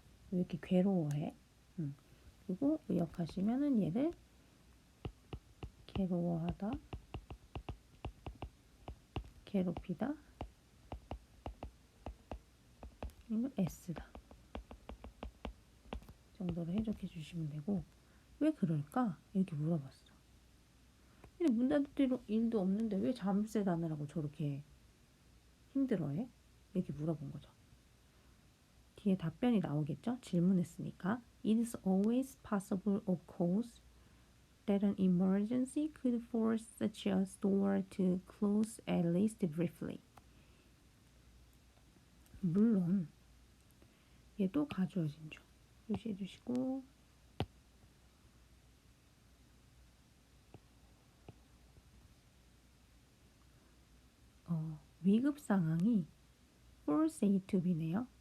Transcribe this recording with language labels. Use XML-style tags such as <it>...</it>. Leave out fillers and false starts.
<ko>왜 이렇게 괴로워해? 그리고 의역하시면은 얘를 괴로워하다, 괴롭히다, 아니면 S다 정도로 해석해 주시면 되고 왜 그럴까? 이렇게 물어봤어. 근데 문 닫을 일도 없는데 왜 자물쇠 다느라고 저렇게 힘들어해? 이렇게 물어본 거죠. 뒤에 답변이 나오겠죠? 질문했으니까.</ko> <en>It is always possible, of course, that an emergency could force such a door to close at least briefly.</en> <ko>물론 얘도 가주어진 중 표시해 주시고 위급 상황이 force A to B네요.</ko>